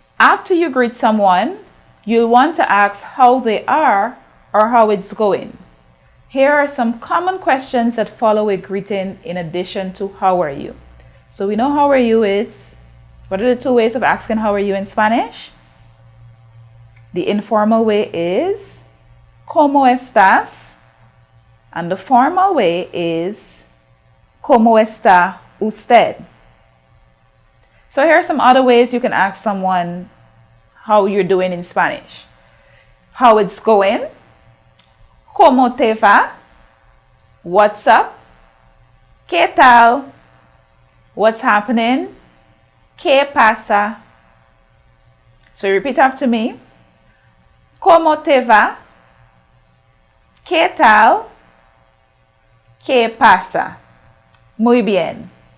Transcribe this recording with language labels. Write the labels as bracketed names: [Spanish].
[English] After you greet someone, you'll want to ask how they are or how it's going. Here are some common questions that follow a greeting in addition to how are you. So we know how are you is. What are the 2 ways of asking how are you in Spanish? The informal way is [Spanish] ¿Cómo estás? [English] And the formal way is [Spanish] ¿Cómo está usted? [English] So here are some other ways you can ask someone how you're doing in Spanish. How it's going? [Spanish] ¿Cómo te va? [English] What's up? [Spanish] ¿Qué tal? [English] What's happening? [Spanish] ¿Qué pasa? [English] So repeat after me. [Spanish] ¿Cómo te va? ¿Qué tal? ¿Qué pasa? Muy bien.